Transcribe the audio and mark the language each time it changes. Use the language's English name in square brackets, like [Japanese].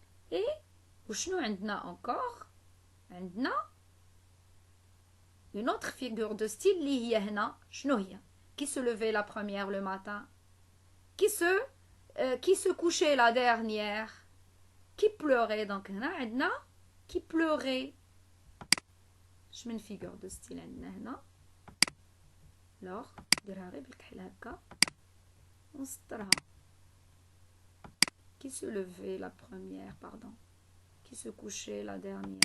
[French] Et [Arabic] وشنو عندنا [French] encore؟ عندنا une autre figure de style [Arabic] اللي هي هنا شنو هي؟ [French] qui se levait la première le matin, qui se couchait la dernière, qui pleurait. donc [Arabic] هنا عندنا [French] qui pleurait. [Arabic] اش من figure de style عندنا هنا؟ alors نديرها غير بالكحل هكا ونسطرها. [French] qui se levait la première, pardon, qui se couchait la dernière.